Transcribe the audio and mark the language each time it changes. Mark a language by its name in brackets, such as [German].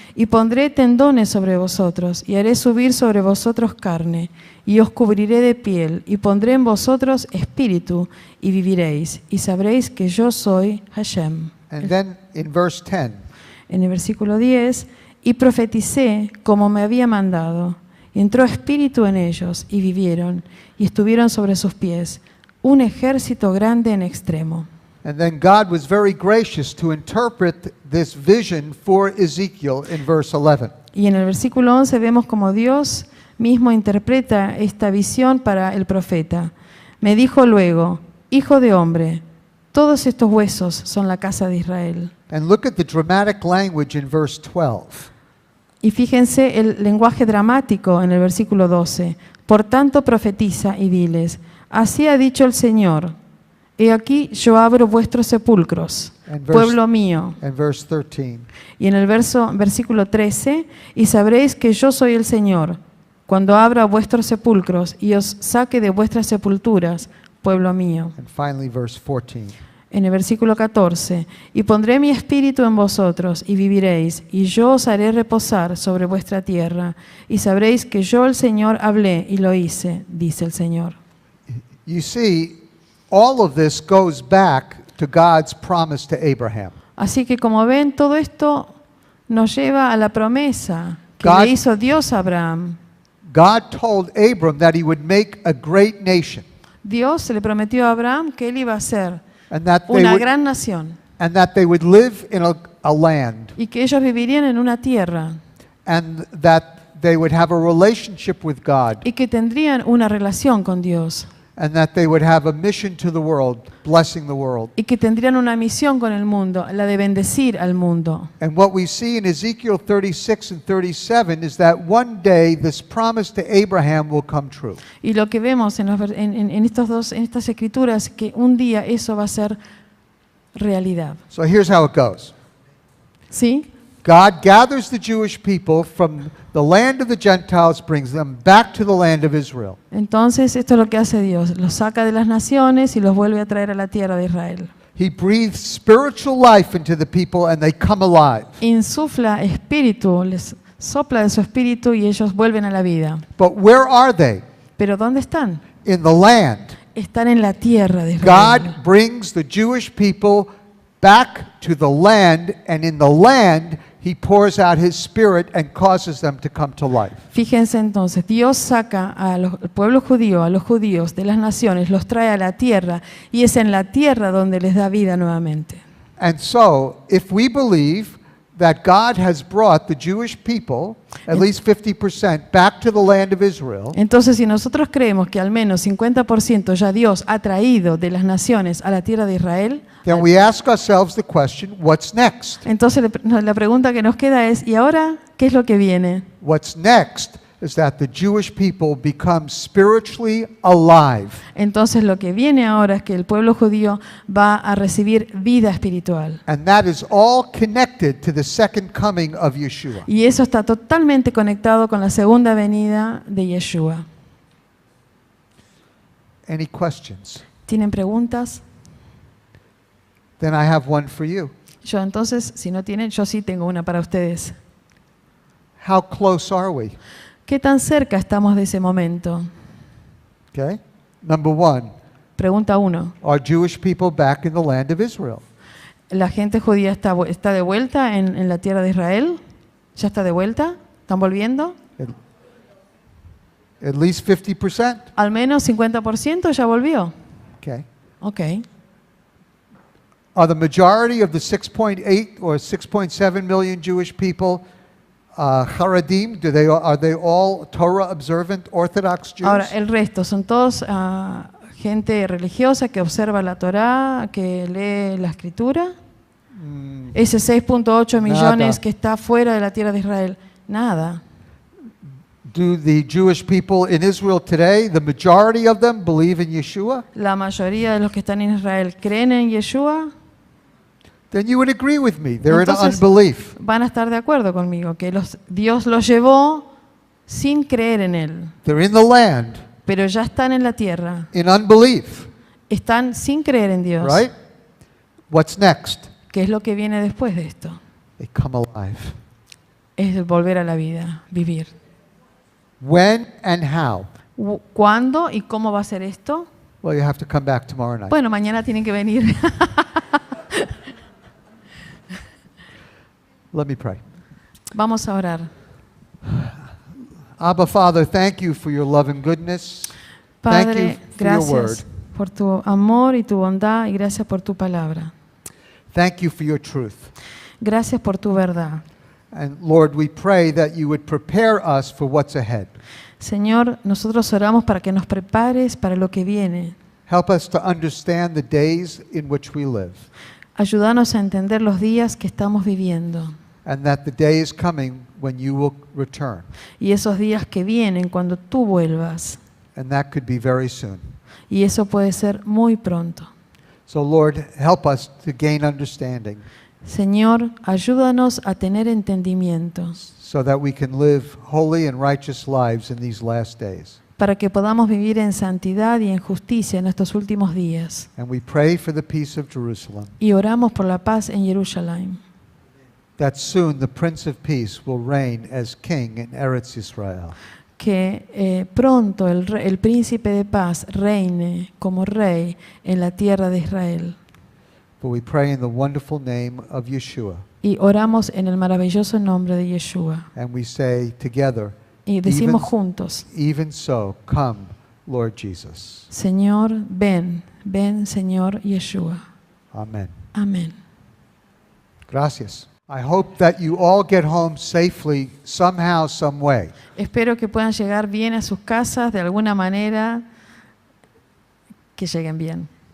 [Spanish] Y pondré tendones sobre vosotros, y haré subir sobre vosotros carne, y os cubriré de piel, y pondré en vosotros espíritu, y viviréis, y sabréis que yo soy Hashem. [English] And then in verse 10. [Spanish] En el versículo 10, y profeticé como me había mandado, y entró espíritu en ellos, y vivieron, y estuvieron sobre sus pies, un ejército grande en extremo. [English] And then God was very gracious to interpret this vision for Ezekiel in verse 11. [Spanish] Y en el versículo 11 vemos como Dios mismo interpreta esta visión para el profeta. Me dijo luego, hijo de hombre, todos estos huesos son la casa de Israel. [English] And look at the dramatic language in verse 12. [Spanish] Y fíjense el lenguaje dramático en el versículo 12. Por tanto profetiza y diles, así ha dicho el Señor, he aquí yo abro vuestros sepulcros, pueblo mío. [English] And verse 13. [Spanish] Y en el versículo 13, y sabréis que yo soy el Señor, cuando abra vuestros sepulcros y os saque de vuestras sepulturas, pueblo mío. [English] And finally verse 14. [Spanish] En el versículo 14, y pondré mi espíritu en vosotros y viviréis, y yo os haré reposar sobre vuestra tierra, y sabréis que yo el Señor hablé y lo hice, dice el Señor. [English] You see, all of this goes back to God's promise to Abraham. [Spanish] Así que como ven, todo esto nos lleva a la promesa que [English] God- [Spanish] le hizo Dios a Abraham. [English] God told Abram that he would make a great nation [Spanish] Dios le prometió a Abraham que él iba a ser [English] and that they [Spanish] una [English] would, [Spanish] gran nación [English] live in a land [Spanish] y que ellos vivirían en una tierra [English] and that they would have a relationship with God [Spanish] y que tendrían una relación con Dios [English] and that they would have a mission to the world, blessing the world. [Spanish] y que tendrían una misión con el mundo, la de bendecir al mundo. [English] And what we see in Ezekiel 36 and 37 is that one day this promise to Abraham will come true. [Spanish] Y lo que vemos en estas escrituras, que un día eso va a ser realidad. [English] So here's how it goes. [Spanish] ¿Sí? [English] God gathers the Jewish people from the land of the Gentiles, brings them back to the land of Israel. [Spanish] Entonces esto es lo que hace Dios, los saca de las naciones y los vuelve a traer a la tierra de Israel. [English] He breathes spiritual life into the people and they come alive. [Spanish] Insufla espíritu, les sopla de su espíritu y ellos vuelven a la vida. [English] But where are they? [Spanish] ¿Pero dónde están? [English] In the land. [Spanish] Están en la tierra de Israel. [English] God brings the Jewish people back to the land, and in the land He pours out His Spirit and causes them to come to life. [Spanish] Fíjense entonces, Dios saca al pueblo judío, a los judíos de las naciones, los trae a la tierra y es en la tierra donde les da vida nuevamente. [English] And so, if we believe that God has brought the Jewish people, at least 50%, back to the land of Israel, [Spanish] Entonces, si nosotros creemos que al menos 50% ya Dios ha traído de las naciones a la tierra de Israel, [English] then we ask ourselves the question, what's next? [Spanish] entonces la pregunta que nos queda es, ¿y ahora qué es lo que viene? [English] What's next is that the Jewish people become spiritually alive. [Spanish] Entonces lo que viene ahora es que el pueblo judío va a recibir vida espiritual. [English] And that is all connected to the second coming of Yeshua. [Spanish] Y eso está totalmente conectado con la segunda venida de Yeshua. [English] Any questions? [Spanish] ¿Tienen preguntas? [English] Then I have one for you. [Spanish] Yo entonces, si no tienen, yo sí tengo una para ustedes. [English] How close are we? [Spanish] ¿Qué tan cerca estamos de ese momento? [English] Okay? Number one, [Spanish] Pregunta 1. [English] are Jewish people back in the land of Israel? [Spanish] ¿La gente judía está de vuelta en la tierra de Israel? ¿Ya está de vuelta? ¿Están volviendo? [English] At least 50%. [Spanish] Al menos 50% ya volvió. [English] Okay. [Spanish] Ok. [English] Are the majority of the 6.8 or 6.7 million Jewish people Haredim? Are they all Torah observant Orthodox Jews? [Spanish] Ahora, el resto son todos gente religiosa que observa la Torá, que lee la Escritura. Ese 6.8 millones que está fuera de la tierra de Israel, nada. [English] Do the Jewish people in Israel today, the majority of them, believe in Yeshua? [Spanish] La mayoría de los que están en Israel creen en Yeshua. [English] Then you would agree with me. They're in [Spanish] Entonces, [English] unbelief. [Spanish] van a estar de acuerdo conmigo, que Dios los llevó sin creer en Él, [English] They're in the land [Spanish] pero ya están en la tierra. [English] in unbelief, [Spanish] Están sin creer en Dios. [English] right? What's next? [Spanish] ¿Qué es lo que viene después de esto? [English] They come alive. [Spanish] Es el volver a la vida, vivir. [English] When and how? [Spanish] ¿Cuándo y cómo va a ser esto? [English] Well, you have to come back tomorrow night. [Spanish] Bueno, mañana tienen que venir. [English] Let me pray. [Spanish] Vamos a orar. [English] Abba, Father, thank you for your love and goodness. Thank [Spanish] Padre, [English] you for your word. [Spanish] gracias por tu amor y tu bondad y gracias por tu palabra. [English] Thank you for your truth. [Spanish] Gracias por tu verdad. [English] And Lord, we pray that you would prepare us for what's ahead. [Spanish] Señor, nosotros oramos para que nos prepares para lo que viene. [English] Help us to understand the days in which we live, [Spanish] Ayúdanos a entender los días que estamos viviendo [English] and that the day is coming when you will return. [Spanish] y esos días que vienen cuando tú vuelvas. [English] And that could be very soon. [Spanish] Y eso puede ser muy pronto. [English] So Lord, help us to gain understanding [Spanish] Señor, ayúdanos a tener entendimiento [English] so that we can live holy and righteous lives in these last days. [Spanish] para que podamos vivir en santidad y en justicia en estos últimos días. [English] And we pray for the peace of Jerusalem, [Spanish] Y oramos por la paz en Jerusalén, [English] that soon the Prince of Peace will reign as king in Eretz Israel. [Spanish] que pronto el príncipe de paz reine como rey en la tierra de Israel. [English] For we pray in the wonderful name of Yeshua, [Spanish] Y oramos en el maravilloso nombre de Yeshua. [English] and we say together, [Spanish] Y decimos juntos, [English] even so, come, Lord Jesus. [Spanish] Señor, ven, ven, Señor Yeshua. [English] Amen. [Spanish] Amén. Gracias. [English] I hope that you all get home safely somehow, some way. [Spanish] Espero que puedan llegar bien a sus casas de alguna manera, que lleguen bien.